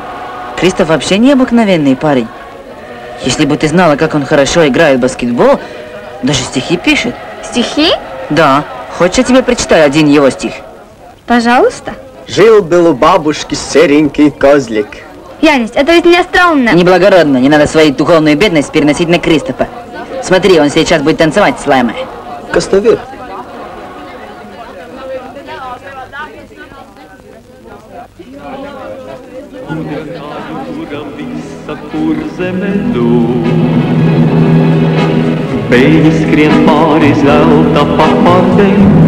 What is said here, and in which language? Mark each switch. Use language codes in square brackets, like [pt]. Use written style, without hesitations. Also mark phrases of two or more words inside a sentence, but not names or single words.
[ru] Кристоф вообще необыкновенный парень. Если бы ты знала, как он хорошо играет в баскетбол, даже стихи пишет. Стихи? Да. Хочешь, я тебе прочитаю один его стих? Пожалуйста. Жил-был у бабушки серенький козлик. Янис, это ведь не остроумно. Неблагородно. Не надо свою духовную бедность переносить на Кристофа. Смотри, он сейчас будет танцевать с Лаймой. [lv] Kas tev ir? Beigi skrien pāri zelta papardēm.